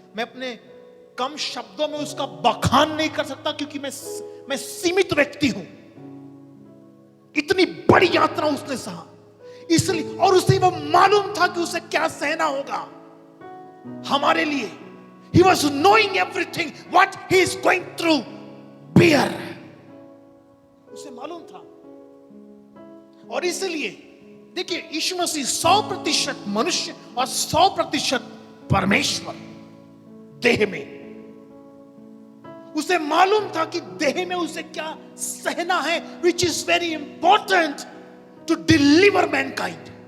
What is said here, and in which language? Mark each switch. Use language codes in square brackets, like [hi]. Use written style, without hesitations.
[hi] मैं अपने कम शब्दों में उसका बखान नहीं कर सकता, क्योंकि मैं सीमित व्यक्ति हूं। इतनी बड़ी यात्रा उसने सहा, इसलिए, और उसे वो मालूम था कि उसे क्या सहना होगा हमारे लिए। [en] He was knowing everything what he is going through bear, [hi] उसे मालूम था। और इसलिए देखिए, यीशु मसीह 100% मनुष्य और 100% परमेश्वर देह में। उसे मालूम था कि देह में उसे क्या सहना है, [en] which is very important to deliver mankind।